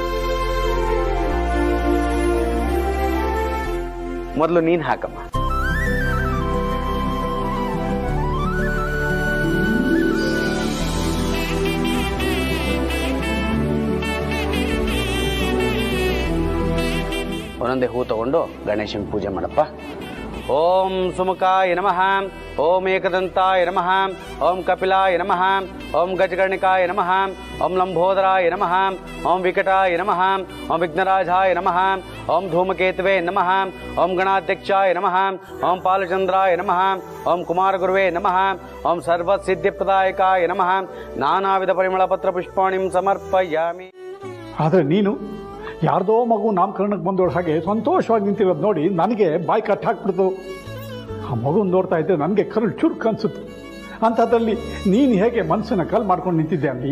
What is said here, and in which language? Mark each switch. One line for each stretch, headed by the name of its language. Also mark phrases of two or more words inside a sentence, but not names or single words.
Kannada: ಮೊದಲು ನೀನ್ ಹಾಕಮ್ಮ. ಒಂದೊಂದೇ ಹೂ ತಗೊಂಡು ಗಣೇಶನ್ ಪೂಜೆ ಮಾಡಪ್ಪ.
Sanskrit: ಓಂ ಸುಮುಖಾಯ ನಮಃ, ಓಂ ಏಕದಂತಾಯ ನಮಃ, ಓಂ ಕಪಿಲಾಯ ನಮಃ, ಓಂ ಗಜಕರ್ಣಿಕಾಯ ನಮಃ, ಓಂ ಲಂಬೋದರಾಯ ನಮಃ, ಓಂ ವಿಕಟಾಯ ನಮಃ, ಓಂ ವಿಘ್ನರಾಜಾಯ ನಮಃ, ಓಂ ಧೂಮಕೇತುವೆ ನಮಃ, ಓಂ ಗಣಾಧ್ಯಕ್ಷಾಯ ನಮಃ, ಓಂ ಪಾಲಚಂದ್ರಾಯ ನಮಃ, ಓಂ ಕುಮಾರಗುರುವೇ ನಮಃ, ಓಂ ಸರ್ವಸಿದ್ಧಿಪ್ರದಾಯಕಾಯ ನಮಃ. ನಾನಾ ವಿಧ ಪರಿಮಳ ಪತ್ರ ಪುಷ್ಪಾಣಿಂ ಸಮರ್ಪಯಾಮಿ.
Kannada: ಆದರೆ ನೀನು ಯಾರ್ದೋ ಮಗು ನಾಮಕರಣಕ್ಕೆ ಬಂದೋಳು ಹಾಗೆ ಸಂತೋಷವಾಗಿ ನಿಂತಿರೋದು ನೋಡಿ ನನಗೆ ಬಾಯಿ ಕಟ್ ಹಾಕ್ಬಿಡ್ತು. ಆ ಮಗು ನೋಡ್ತಾ ಇದ್ದೆ ನನಗೆ ಕರುಳು ಚುರುಕು ಅನ್ಸುತ್ತೆ. ಅಂಥದ್ರಲ್ಲಿ ನೀನು ಹೇಗೆ ಮನಸ್ಸನ್ನ ಕಲ್ ಮಾಡ್ಕೊಂಡು ನಿಂತಿದ್ದೆ ಅಲ್ಲಿ?